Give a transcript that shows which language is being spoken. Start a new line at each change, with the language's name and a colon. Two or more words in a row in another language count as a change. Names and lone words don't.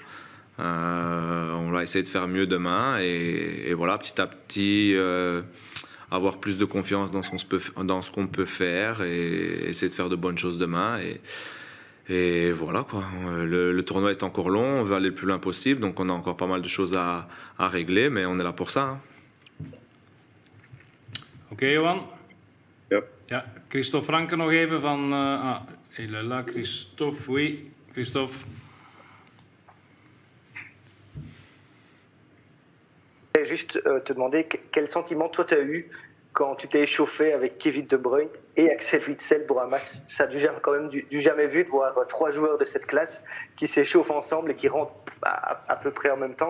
French: On va essayer de faire mieux demain et voilà, petit à petit, avoir plus de confiance dans ce qu'on peut faire et essayer de faire de bonnes choses demain. Et voilà quoi. Le tournoi est encore long, on veut aller le plus loin possible, donc on a encore pas mal de choses à régler, mais on est là pour ça. Hein. Ok, Johan.
Dutch: Ja. Ja, Christophe Franke nog even van...
French: il est là, Christophe, oui. Christophe. Je voulais juste te demander quel sentiment toi tu as eu quand tu t'es échauffé avec Kevin De Bruyne et Axel Witsel pour un match. Ça a quand même du jamais vu de voir 3 joueurs de cette classe qui s'échauffent ensemble et qui rentrent à peu près en même temps.